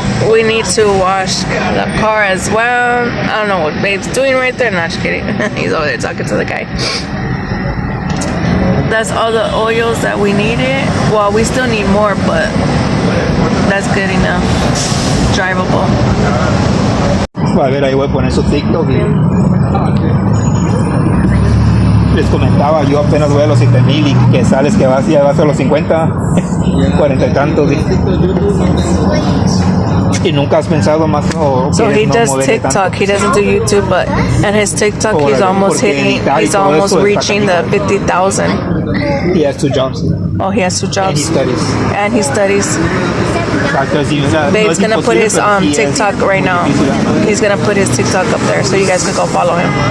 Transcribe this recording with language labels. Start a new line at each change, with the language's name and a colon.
English: We need to wash the car as well. I don't know what Babe's doing right there. Not just kidding. He's over there talking to the guy. That's all the oils that we needed. Well, we still need more, but that's good enough. Drivable.
Spanish: A ver, ahí voy a poner su TikTok. Les comentaba, yo apenas voy a los 7,000 y que sales que ya vas a los 50, 40 y tantos. Y nunca has pensado más o
English: so he does TikTok. He doesn't do YouTube, but and his TikTok he's almost hitting. He's almost reaching the 50,000. He has 2 jobs. Oh, he has 2 jobs. And he studies. Babe's gonna put his TikTok right now. He's gonna put his TikTok up there, so you guys can go follow him.